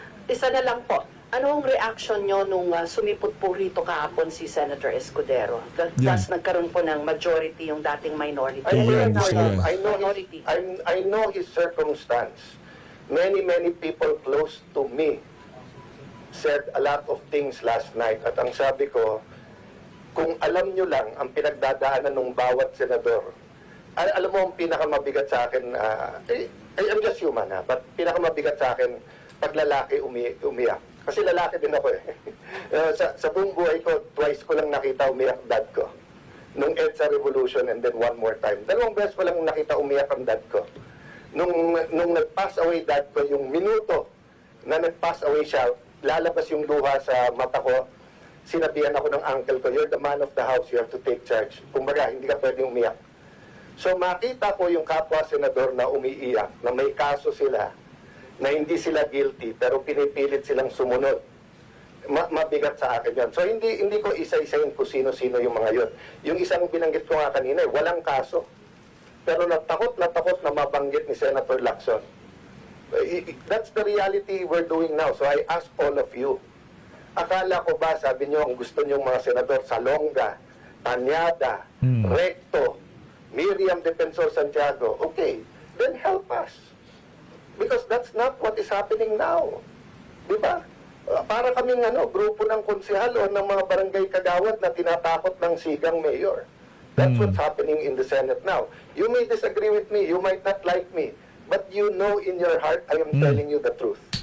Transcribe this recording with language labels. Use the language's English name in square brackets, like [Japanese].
[Filipino] Isa na lang po. Anong reaction nyo nung sumipot po rito kahapon si Senator Escudero? Thus nagkaroon po ng majority yung dating minority. Ayan, gusto yan. [English] I know his circumstance. Many people close to me said a lot of things last night. [Filipino] At ang sabi ko, kung alam nyo lang ang pinagdadaanan ng bawat senador, alam mo ang pinakamabigat sa akin, [English] I'm just human [Filipino] but pinakamabigat sa akin, pag lalaki umiyak. Kasi lalaki din ako sa buong buhay ko, twice ko lang nakita umiyak dad ko. Nung [English] EDSA Revolution and then one more time. [Filipino] 2 beses ko lang nakita umiyak ang dad ko. Nung nag-pass away dad ko, yung minuto na nag-pass away siya, lalabas yung luha sa mata ko, sinabihan ako ng uncle ko, [English] you're the man of the house, you have to take charge. [Filipino] Kumbaga, hindi ka pwedeng umiyak. So makita ko yung kapwa senador na umiiyak, na may kaso sila, na hindi sila guilty, pero pinipilit silang sumunod. Mabigat sa akin yan. So hindi ko isa-isahin kung sino-sino yung mga yun. Yung isang binanggit ko nga kanina, walang kaso. Pero natakot na mabanggit ni Senator Lacson. [English] That's the reality we're doing now. So I ask all of you, [Filipino] akala ko ba, sabi nyo, ang gusto nyo mga senador, Salonga, Tanyada, Recto, Miriam Defensor Santiago, okay, [English] then help us. Because that's not what is happening now. [Filipino] Di ba? Para kaming grupo ng konsehal o ng mga barangay kagawad na tinatakot ng sigang mayor. [English] That's what's happening in the Senate now. You may disagree with me, you might not like me, but you know in your heart, I am telling you the truth.